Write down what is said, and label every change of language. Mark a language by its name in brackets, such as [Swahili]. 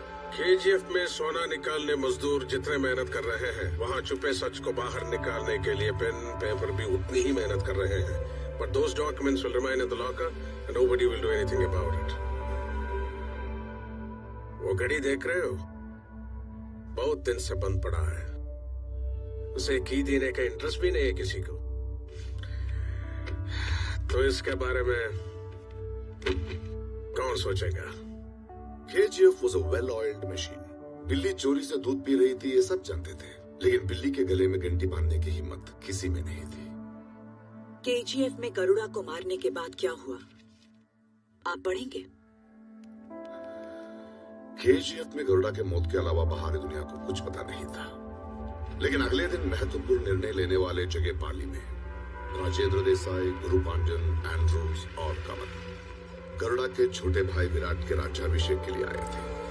[Hindi] KGF में सोना निकालने मजदूर जितने मेहनत कर रहे हैं, वहाँ छुपे सच को बाहर निकालने के लिए पेन पेपर भी उतनी ही मेहनत कर रहे हैं। [English] But those documents will remain in the locker and nobody will do anything about it. [Hindi] वो घड़ी देख रहे हो? बहुत दिन से बंद पड़ा है। उसे की देने का इंटरेस्ट भी नहीं है किसी को। तो इसके बारे में कौन सोचेगा? [English] KGF was a well-oiled machine. [Hindi] बिल्ली चोरी से दूध पी रही थी, ये सब जानते थे, लेकिन बिल्ली के गले में घंटी बांधने की हिम्मत किसी में नहीं थी। केजीएफ में गरुड़ा को मारने के बाद क्या हुआ, आप पढ़ेंगे? केजीएफ में गरुड़ा के मौत के अलावा बाहरी दुनिया को कुछ पता नहीं था, लेकिन अगले दिन महत्वपूर्ण निर्णय लेने वाले जगह पाली में राजेंद्र देसाई, गुरु पांड्यन, एंड्रूज और कमल गरुड़ा के छोटे भाई विराट के राज्याभिषेक के लिए आए थे।